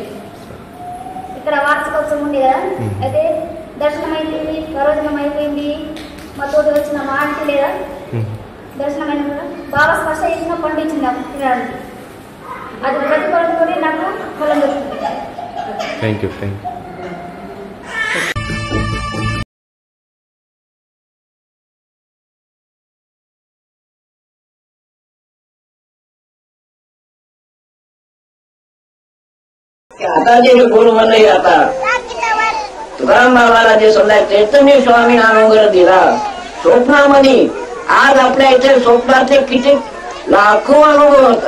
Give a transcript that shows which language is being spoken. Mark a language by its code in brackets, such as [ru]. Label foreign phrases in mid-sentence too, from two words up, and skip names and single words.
[te] ఇక్కడ వార్షికోత్సవం ఉంది కదా, అయితే దర్శనం అయిపోయింది, ప్రవచనం అయిపోయింది. మా తోటి వచ్చిన మా ఆంటీ లేదా దర్శనం అయిన కూడా బాగా స్పర్శ చేసిన పండు ఇచ్చింది నాకు తినడానికి. అది ప్రతిఫలంతో నాకు ఫలం దొరుకుతుంది. [en] Thank you. Thank you. [mr] आता जे गुरु म्हणले आता तुकाराम बाबाला जे समजा चैतन्य स्वामी नामगर दिला स्वप्नामध्ये, आज आपल्या इथे स्वप्नातले किती लाखो अनुभव होतात.